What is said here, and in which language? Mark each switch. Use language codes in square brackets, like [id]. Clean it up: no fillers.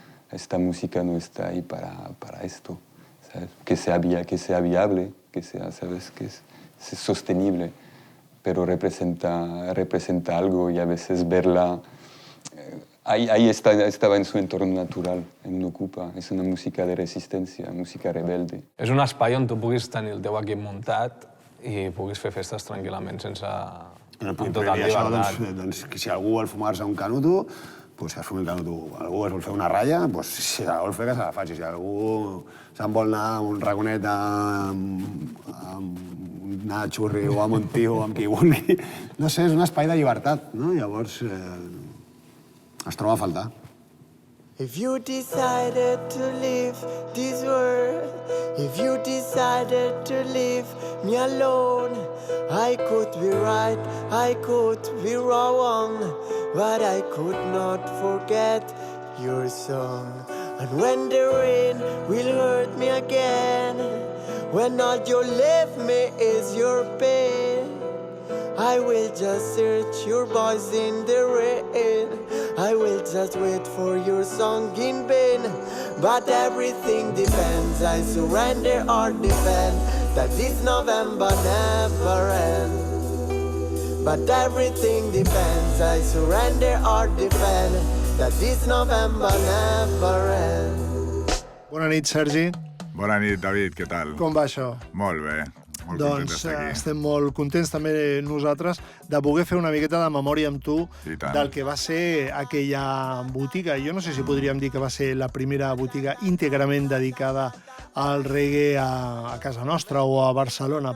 [es] Esta música no está ahí para esto, ¿sabes? Que sea viable, que sea, ¿sabes? Que es sostenible, pero representa algo y a veces verla... Ahí estaba en su entorno natural, en un Ocupa. [ca] És una música de resistència, música rebelde. És un espai on tu puguis tenir el teu equip muntat i puguis fer festes tranquil·lament sense... amb total llibertat. Doncs que si algú vol fumar-se un canuto, doncs que es fumi el canuto. Algú es vol fer una ratlla, doncs si se la vol fer, que se la faci. Si algú se'n vol anar a un raconet amb anar a xurri o amb un tio o amb qui vulgui, no sé, és un espai de llibertat, no? Llavors es troba a faltar. [en] If you decided to leave this world, if you decided to leave me alone, I could be right, I could be wrong, but I could not forget your song. And when the rain will hurt me again, when all you leave me is your pain, I will just search your voice in the rain, I will just wait for your song in vain. But everything depends, I surrender or defend, that this November never ends. But everything depends, I surrender or defend, that this November never ends. [ca] Bona nit, Sergi. Bona nit, David, què tal? Com va això? Molt bé. Molt Doncs estem molt contents també nosaltres de poder fer una miqueta de memòria amb tu del que va ser aquella botiga. Jo no sé si podríem dir que va ser la primera botiga íntegrament dedicada al reggae a casa nostra o a Barcelona.